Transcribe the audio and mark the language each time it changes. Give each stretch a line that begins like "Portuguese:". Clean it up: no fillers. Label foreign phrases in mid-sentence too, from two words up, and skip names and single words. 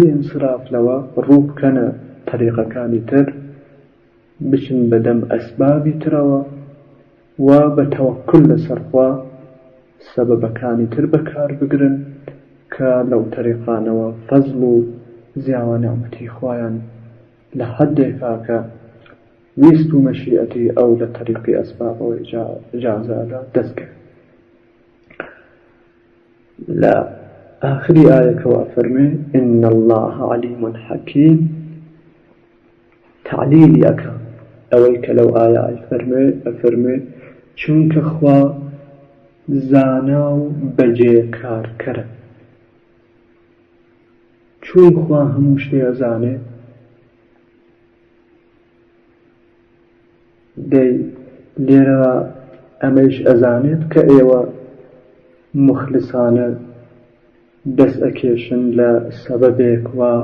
Central Kurdish: انصراف لەوە ڕوو بکەنە طریقەکانی تر، بچن بەدەم ئەسبابی ترەوە و بە تەوەکل لەسەر خوا سەبەبەکانی تر بەکار بگرن کە لەو طریقانەوە فەزل و زیاوە نیعمەتی خوایان لە حەدێکا کە ویست و مەشیئەتی ئەو لە طریقی ئەسبابەوە ئیجازەدا دەستکەوێت. لە آخری ئایەکەوە فەرمێ
Arabic: إن الله عليم حكيم،
Central Kurdish: تعلیلی ئەکا ئەوەی کە لەو ئایە ئەفەرمێ چونکە خوا زانا و بەجێکارکەرە. چون خوا هەموو شتێ ئەزانێ، دەی لێرەوە ئەمەش ئەزانێت کە ئێوە مخلصانە دەست ئەکێشن لە سەبەبێک و